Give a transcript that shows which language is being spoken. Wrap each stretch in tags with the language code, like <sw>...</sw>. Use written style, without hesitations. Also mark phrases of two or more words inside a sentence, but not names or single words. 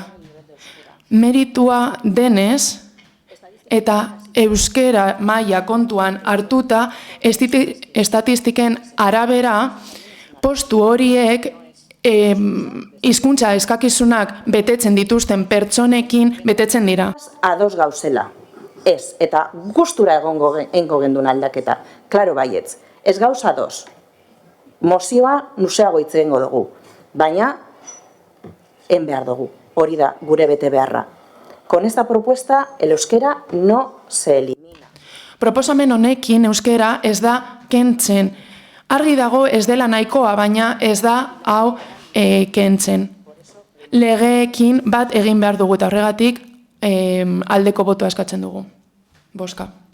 <eu>Meritua denez eta euskera maila kontuan hartuta estatistiken arabera postu horiek hizkuntza eskakizunak betetzen dituzten pertsonekin betetzen dira. Ados gauzela. Ez, eta gustura egongo gendun aldaketa. Klaro baietz, ez gauz ados. Mozioa luzeago hitz egingo dugu, baina en behar dugu. Hori da gure bete beharra.</eu> <es>Con esta propuesta, el euskera no se elimina.</es> <eu>Proposamen honekin euskera ez da kentzen. Argi dago ez dela nahikoa, baina ez da hau kentzen. Legeekin bat egin behar dugu eta horregatik aldeko botoa eskatzen dugu. Boska.</eu>